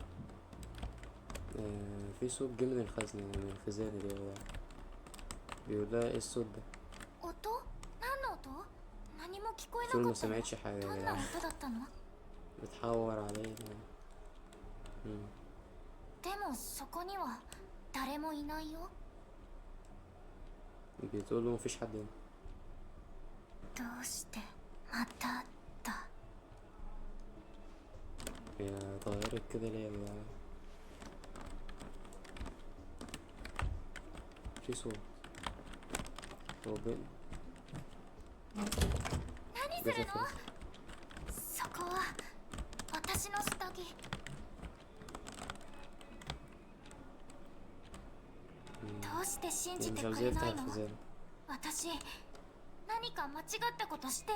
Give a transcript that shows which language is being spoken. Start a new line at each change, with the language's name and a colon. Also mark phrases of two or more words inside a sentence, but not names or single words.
Arabic: في صوت جه من الخزنة من الخزانة دي ولا بيقول لها ايه الصوت ده
Japanese: 音？何の音？何も聞こえな
Arabic: طول
Japanese: か
Arabic: ما
Japanese: ったよ。
Arabic: سمعتش حاجة
Japanese: ど
Arabic: يا
Japanese: んな
Arabic: جدعان
Japanese: 音だったの？
Arabic: بتحور علينا
Japanese: でもそこには誰もいないよ。
Arabic: بتقول له مفيش حد هنا
Japanese: どうしてまただ。
Arabic: هي اتغيرت كده ليه يا جدعان في صوت هو بين
Japanese: 何するの？そこは私の下着。どうして信じ
Arabic: مش
Japanese: てく
Arabic: عاوز
Japanese: れ
Arabic: يفتح
Japanese: ないの？
Arabic: الخزانة
Japanese: 私何か間違ったことしてる？